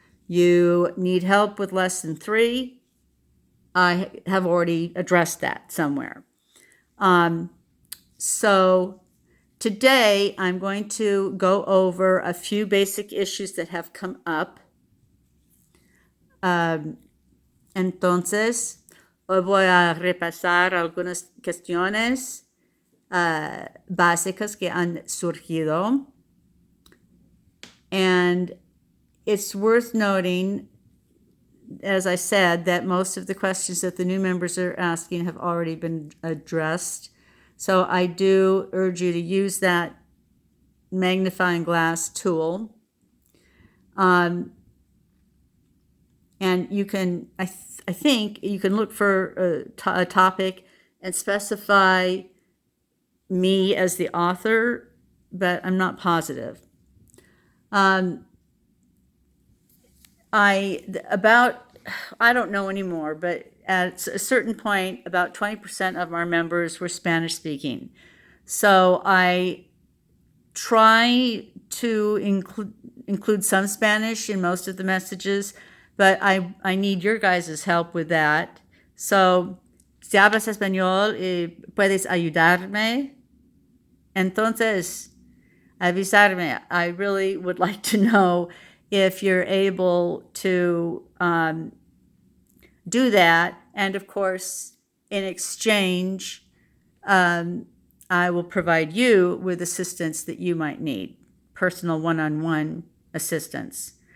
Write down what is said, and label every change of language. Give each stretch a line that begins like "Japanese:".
English: You need help with lesson 3? I have already addressed that somewhere. So today I'm going to go over a few basic issues that have come up.
Spanish: Entonces, hoy voy a repasar algunas cuestiones básicas que han surgido.
English: And it's worth noting, as I said, that most of the questions that the new members are asking have already been addressed So I do urge you to use that magnifying glass tool. And you can, I think you can look for a topic and specify me as the author, but I'm not positive. I don't know anymore, but at a certain point, about 20% of our members were Spanish speaking. So I try to include some Spanish in most of the messages, but I need your guys' help with that.
Spanish: So, si hablas español, puedes ayudarme. Entonces, avisarme.
English: I really would like to know if you're able to do that. And of course, in exchange, I will provide you with assistance that you might need, personal one-on-one assistance.